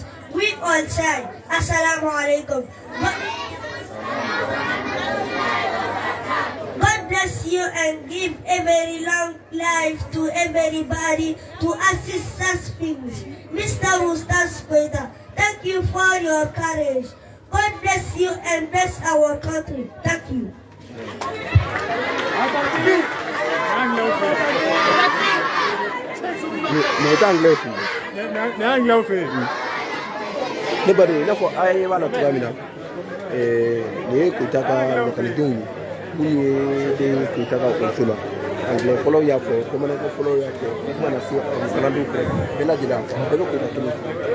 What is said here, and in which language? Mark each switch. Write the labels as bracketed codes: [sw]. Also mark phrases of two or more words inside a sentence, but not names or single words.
[en] We all say, [ar] Assalamu alaikum. [en] God bless you and give a very long life to everybody to assist us things. Mr. Ustaz Koita, thank you for your courage. God bless you and bless our country. Thank you. [bm] Ne bari n'a fɔ a ye b'a la cogoya min na nin ye Koyita ka lakalidenw ye minnu ye den Koyita ka ekɔliso la anglais fɔlɔw y'a fɔ bamanankan fɔlɔw y'a fɔ o kuma na se kalandenw fɛ bɛɛ lajɛlen a bɛɛ bɛ Koyita kelen fɔ.